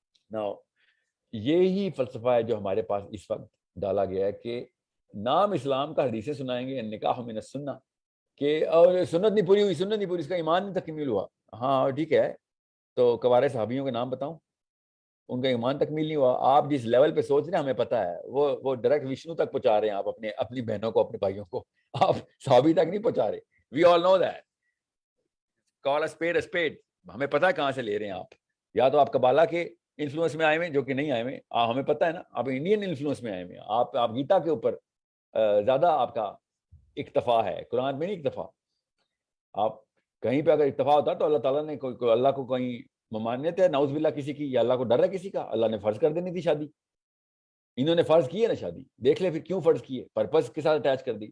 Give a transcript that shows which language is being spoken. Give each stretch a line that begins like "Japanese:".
Urdu: نا یہی فلسفہ ہے جو ہمارے پاس اس وقت ڈالا گیا ہے کہ نام اسلام کا حدیثیں سنائیں گے,
Arabic: نکاح من السنہ,
Urdu: کہ اور سنت نہیں پوری ہوئی, سنت نہیں پوری, اس کا ایمان نہیں تکمیل ہوا. ہاں ٹھیک ہے, تو کوارے صحابیوں کے نام بتاؤں, ان کا ایمان تکمیل نہیں ہوا. آپ جس لیول پہ سوچ رہے ہیں ہمیں پتہ ہے, وہ ڈائریکٹ وشنو تک پہنچا رہے ہیں آپ اپنی بہنوں کو, اپنے بھائیوں کو, آپ صحابی تک نہیں پہنچا رہے.
English: We all know that, call a spade a spade.
Urdu: ہمیں پتہ ہے کہاں سے لے رہے ہیں آپ. یا تو آپ کبالا کے انفلوئنس میں آئے ہوئے, جو کہ نہیں آئے ہوئے, ہمیں پتہ ہے نا, آپ انڈین انفلوئنس میں آئے ہوئے. آپ گیتا کے اوپر زیادہ آپ کا اکتفا ہے, قرآن میں نہیں اکتفا. آپ کہیں پہ اگر اتفاق ہوتا تو اللہ تعالیٰ نے کوئی اللہ کو کہیں ممانعت ہے نعوذ باللہ کسی کی, یا اللہ کو ڈر ہے کسی کا؟ اللہ نے فرض کر دینی تھی شادی, انہوں نے فرض کی ہے نا شادی, دیکھ لے پھر کیوں فرض کی ہے, پرپز کے ساتھ اٹیچ کر دی.